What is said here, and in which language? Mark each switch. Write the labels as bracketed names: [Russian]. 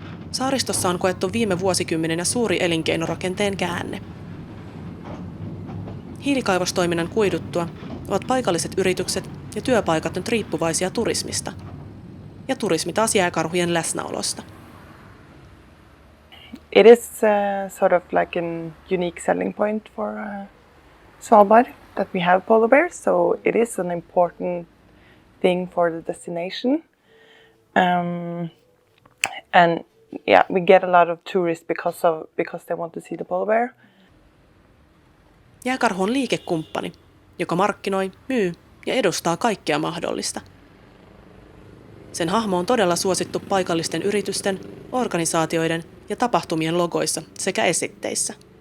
[Finnish] Saaristossa on koettu viime vuosikymmeninä suuri elinkeinorakenteen käänne. Hiilikaivostoiminnan kuiduttua ovat paikalliset yritykset ja työpaikat nyt riippuvaisia turismista, ja turismi taas jääkarhujen läsnäolosta. [English] It is sort of like an unique selling point for Svalbard. that we have polar bears, so it is an important thing for the destination. And yeah, we get a lot of tourists because they want to see the polar bear. [Finnish] Jääkarhu on liikekumppani, joka markkinoi, myy ja edustaa kaikkea mahdollista. Sen hahmo on todella suosittu paikallisten yritysten, organisaatioiden ja tapahtumien logoissa sekä esitteissä.